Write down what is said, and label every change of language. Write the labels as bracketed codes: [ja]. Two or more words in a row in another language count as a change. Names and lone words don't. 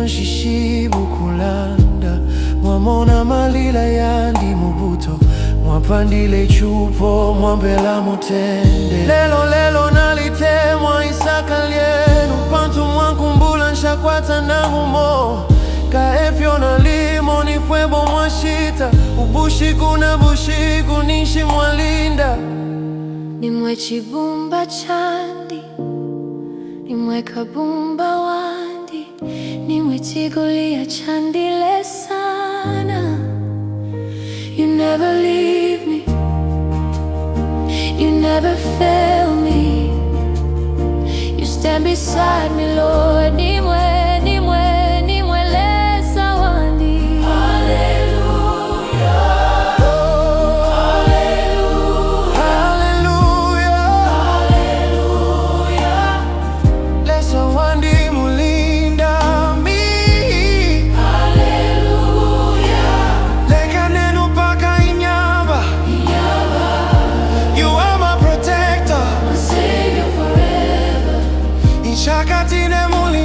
[bem] nshishibu kulanda mwamona malila yandi mubuto mwapandile chupo mwambela mutende lelo nalitemwa isaka lyenu pantu mwankumbula nshakwata nangumo kaefyo nalimo nifwebo mwashita ubushiku na bushiku nishi mwalinda nimwe chibumba chandi nimwe kabumba wandi nimwe tigulia chandile sana. [en] You never leave me, you never fail me. You stand beside me, Lord. [bem] Nimwe lesa wandi. Hallelujah, hallelujah, hallelujah. Lesa wandi mulinda mi. Hallelujah. Leka nenu paka inyaba. [en] You are my protector, My Savior forever. [bem] Inshakatine